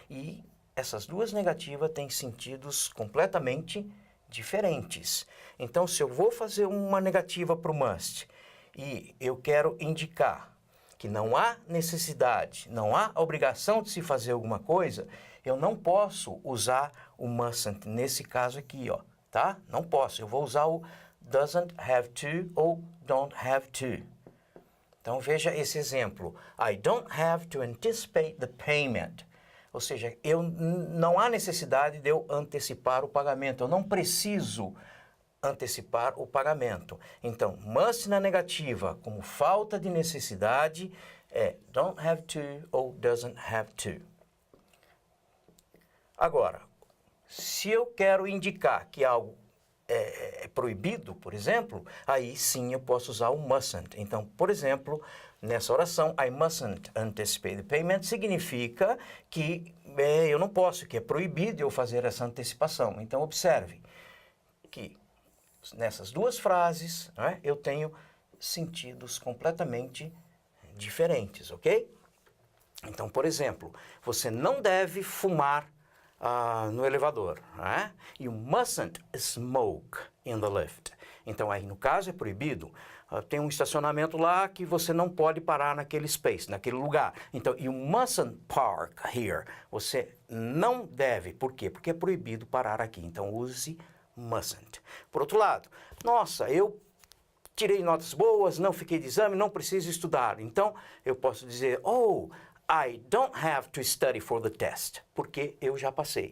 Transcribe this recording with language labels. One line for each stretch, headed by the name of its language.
Portuguese: E essas duas negativas têm sentidos completamente diferentes. Então, se eu vou fazer uma negativa para o must e eu quero indicar que não há necessidade, não há obrigação de se fazer alguma coisa, eu não posso usar o mustn't nesse caso aqui, ó, tá? Não posso. Eu vou usar o doesn't have to ou don't have to. Então, veja esse exemplo.
English: I don't have to anticipate the payment.
Portuguese: Ou seja, não há necessidade de eu antecipar o pagamento. Eu não preciso antecipar o pagamento. Então, must na negativa, como falta de necessidade, é don't have to ou doesn't have to. Agora, se eu quero indicar que algo é proibido, por exemplo, aí sim eu posso usar o mustn't. Então, por exemplo, nessa oração,
English: I mustn't anticipate the payment,
Portuguese: significa que eu não posso, que é proibido eu fazer essa antecipação. Então, observe que nessas duas frases, né, eu tenho sentidos completamente diferentes, ok? Então, por exemplo, você não deve fumar no elevador, né?
English: You mustn't smoke in the lift.
Portuguese: Então, aí no caso é proibido. Tem um estacionamento lá que você não pode parar naquele space, naquele lugar.
English: Então, you mustn't park here.
Portuguese: Você não deve. Por quê? Porque é proibido parar aqui. Então, use mustn't. Por outro lado, nossa, eu tirei notas boas, não fiquei de exame, não preciso estudar. Então, eu posso dizer, oh,
English: I don't have to study for the test,
Portuguese: porque eu já passei.